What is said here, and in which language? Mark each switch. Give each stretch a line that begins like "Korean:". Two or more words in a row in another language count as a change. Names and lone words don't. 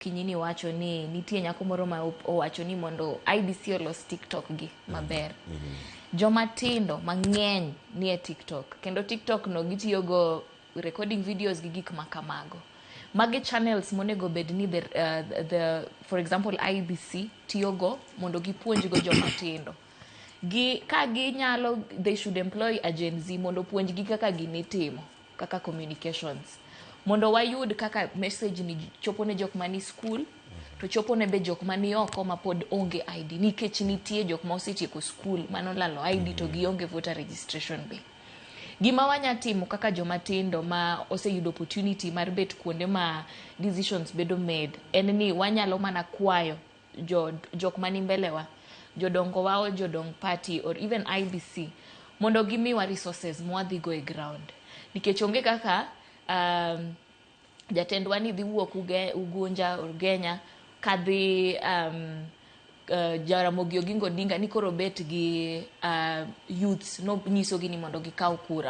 Luo (Kenya and Tanzania): kinyini wacho ni nitie nyako moro ma owacho ni mondo IEBC olos TikTok gi maber. Jomatindo mang'eny ni e TikTok, kendo TikTok no gitiyo go
English: recording videos
Luo (Kenya and Tanzania): gi gik makamago. Magi channels monego bed ni the
English: for example
Luo (Kenya and Tanzania): IEBC tiyo go mondo gipuonj go jomatindo. Ka ginyalo,
English: they should employ a Gen Z
Luo (Kenya and Tanzania): mondo puonj gi kaka ginitimo, kaka communications. Mondo wayud kaka message ni chopo ne jok mani skul, to chopo ne be jok mani oko ma pod onge ID. Nikech nitie jok ma osetieko skul manolalo ID to gionge
English: voter registration
Luo (Kenya and Tanzania): be. Gima wanya timo kaka jomatindo ma oseyudo opportunity mar bet kuonde ma decisions bedo made, en ni wanyalo mana kwayo jok mani mbelewa, jodongo wao, jodong party
English: or even
Luo (Kenya and Tanzania): IEBC mondo gimiwa resources mwadhi go e ground. Nikech onge kaka jatendwa ni dhi wuok Ugunja or Genya kadhi Jaramogi Oginga Odinga ni koro bet gi youths no nyiso gi ni mondo gikaw kura.